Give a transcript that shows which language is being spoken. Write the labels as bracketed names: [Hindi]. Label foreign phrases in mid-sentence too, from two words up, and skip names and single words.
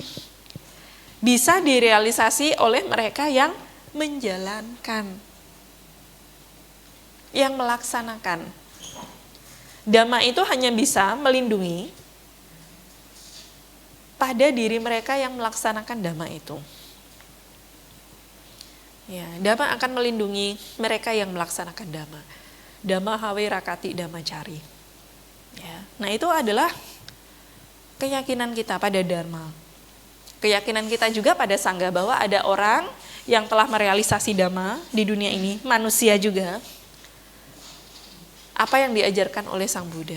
[Indonesian] Bisa direalisasi oleh mereka yang menjalankan, yang melaksanakan. Dhamma itu hanya bisa melindungi pada diri mereka yang melaksanakan Dhamma itu. Ya, Dhamma akan melindungi mereka yang melaksanakan Dhamma. [Pali] Dhamma hawe rakati Dhamma cari. [Indonesian] Ya, nah itu adalah keyakinan kita pada Dharma. Keyakinan kita juga pada Sangga bahwa ada orang yang telah merealisasi Dhamma di dunia ini, manusia juga. Apa yang diajarkan oleh Sang Buddha.